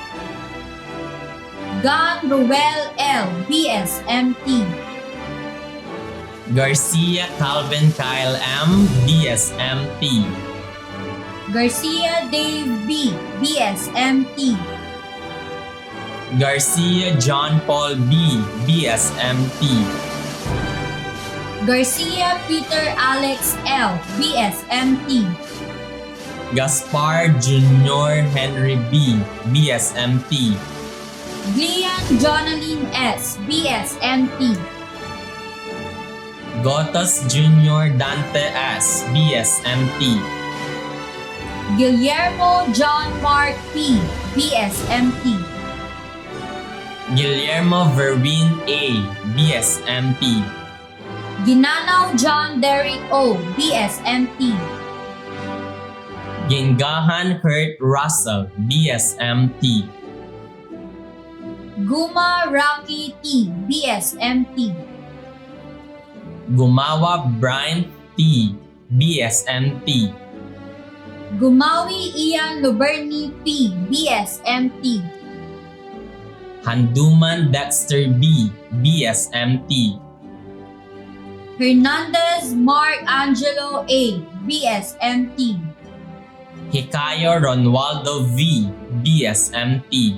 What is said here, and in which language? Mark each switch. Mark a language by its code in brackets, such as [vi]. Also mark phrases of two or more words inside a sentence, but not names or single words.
[en] Gan Ruel L., BSMT. Garcia Calvin Kyle M., BSMT. Garcia Dave B., BSMT. Garcia John Paul B., BSMT. Garcia Peter Alex L., BSMT. Gaspar Junior Henry B., BSMT. Glian Jonaline S., BSMT. Gotas Junior Dante S., BSMT. Guillermo John Mark P., BSMT. Guillermo Verwin A., BSMT. Ginanaw John Derrick O., BSMT. Gingahan Kurt Russell, BSMT. Guma Rocky T., BSMT. Gumawa Brian T., BSMT. Gumawi Ian Luberni P., BSMT. Handuman Dexter B., BSMT. Hernandez Mark Angelo A., BSMT. Hikayo Ronaldo V., BSMT.